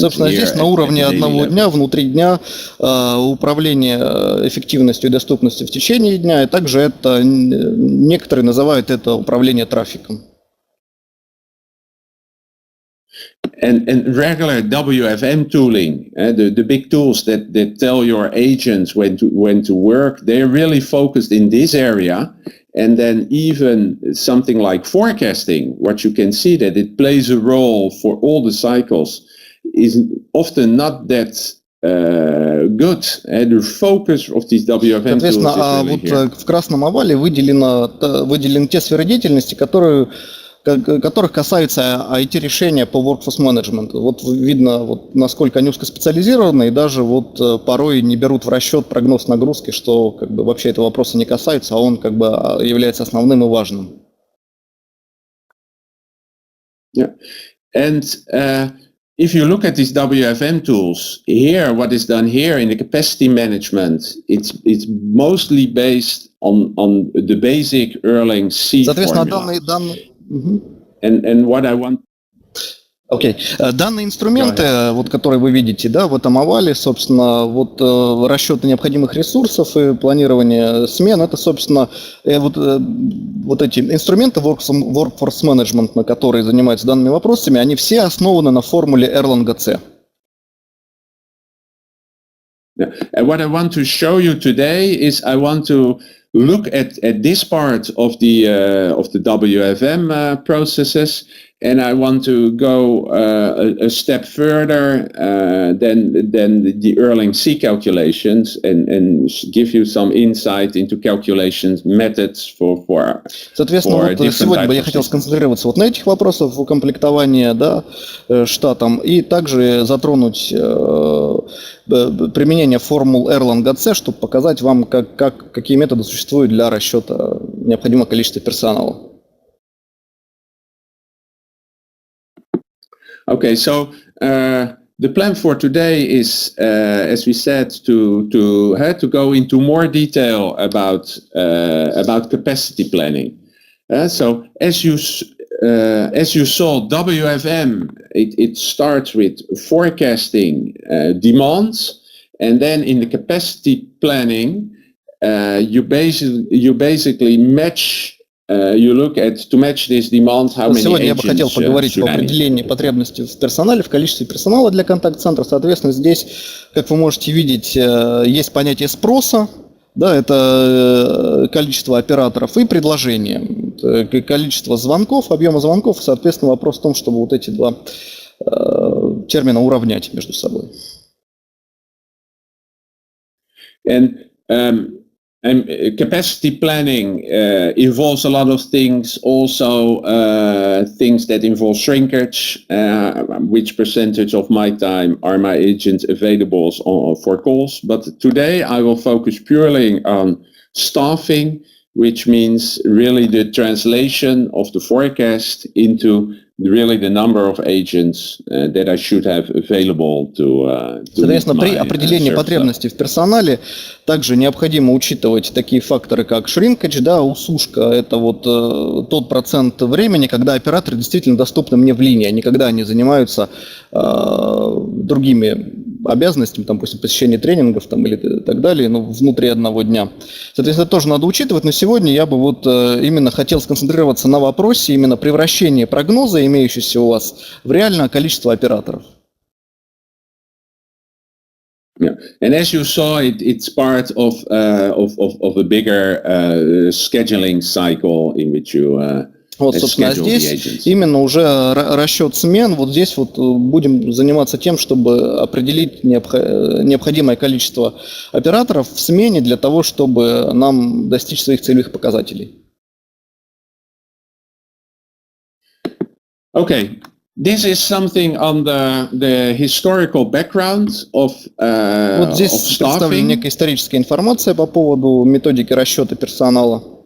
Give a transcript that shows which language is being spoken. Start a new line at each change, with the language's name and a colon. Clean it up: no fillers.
Russian: Собственно, здесь на уровне одного дня, внутри дня, управление эффективностью и доступностью в течение дня, и также это некоторые называют это управление трафиком.
English: And regular WFM tooling, the big tools that tell your agents when to work, they're really focused in this area. And then even something like forecasting, what you can see that it plays a role for all the cycles, is often not that good. The focus of these WFM tools is really here.
Russian: В красном овале выделены те сферы деятельности, которых касается IT-решения по workforce management. Вот видно, насколько они узкоспециализированы, и даже порой не берут в расчет прогноз нагрузки, что вообще этого вопроса не касается, а он является основным и важным.
English: Yeah. And if you look at these WFM tools, here, what is done here in the capacity management, it's mostly based on the basic Erlang C formula. And what I want...
Russian: Окей. Данные инструменты, вот, которые вы видите, да, в этом овале, собственно, вот расчеты необходимых ресурсов и планирование смен, это, собственно, вот эти инструменты Workforce Management, на которые занимаются данными вопросами, они все основаны на формуле Erlang C.
English: Yeah. And what I want to show you today is I want to look at this part of the WFM processes, and I want to go a step further than the Erlang C calculations and give you some insight into calculations methods for
Russian: Соответственно, вот сегодня бы я хотел сконцентрироваться вот на этих вопросах укомплектования, да, штатом, и также затронуть применение формул Erlang C, чтобы показать вам, какие методы существуют для расчета необходимого количества персонала.
English: Okay, so the plan for today is, as we said, to go into more detail about capacity planning. So as you saw, WFM it starts with forecasting demands, and then in the capacity planning, you basically match. You look at to match this demand, how many
Russian: Сегодня я бы хотел поговорить об определении потребностей в персонале, в количестве персонала для контакт-центра. Соответственно, здесь, как вы можете видеть, есть понятие спроса, да, это количество операторов, и предложение, количество звонков, объема звонков. Соответственно, вопрос в том, чтобы вот эти два термина уравнять между собой.
English: And capacity planning involves a lot of things, also things that involve shrinkage, which percentage of my time are my agents available for calls. But today I will focus purely on staffing, which means really the translation of the forecast into really the number of agents that I should have available to
Russian: Соответственно, при определении потребностей в персонале также необходимо учитывать такие факторы, как shrinkage, да, усушка, это вот тот процент времени, когда операторы действительно доступны мне в линии, а не когда они занимаются другими обязанностями, там, допустим, посещение тренингов там, или так далее, но внутри одного дня. Соответственно, это тоже надо учитывать, но сегодня я бы вот именно хотел сконцентрироваться на вопросе именно превращения прогноза, имеющегося у вас, в реальное количество операторов.
English: Yeah, and as you saw, it's part of a bigger scheduling cycle in which you
Russian: вот, собственно, здесь именно уже расчет смен. Вот здесь вот будем заниматься тем, чтобы определить необходимое количество операторов в смене для того, чтобы нам достичь своих целевых показателей.
English: Okay. This is something on the historical background of
Russian: вот здесь представлена некая историческая информация по поводу методики расчета персонала.